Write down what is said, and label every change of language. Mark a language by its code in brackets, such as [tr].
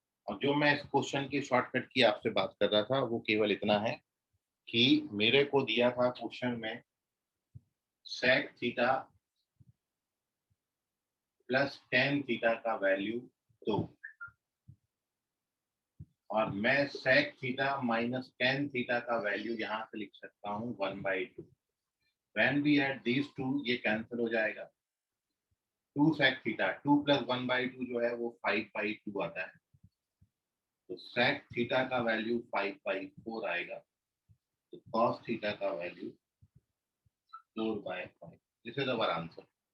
[hi] अब जो मैं इस क्वेश्चन की शॉर्टकट की आपसे बात कर रहा था वो केवल इतना है कि मेरे को दिया था क्वेश्चन में sec theta plus tan theta का वैल्यू 2, और मैं sec theta minus tan theta का वैल्यू यहाँ से लिख सकता हूँ 1/2। [en] When we add these two, [hi] ये कैंसिल हो जाएगा। 2 sec थीटा 2 प्लस 1/2 जो है वो 5/2 आता है, तो sec थीटा का वैल्यू 5/4 आएगा, तो cos थीटा का value 4/5। [en] This is our answer.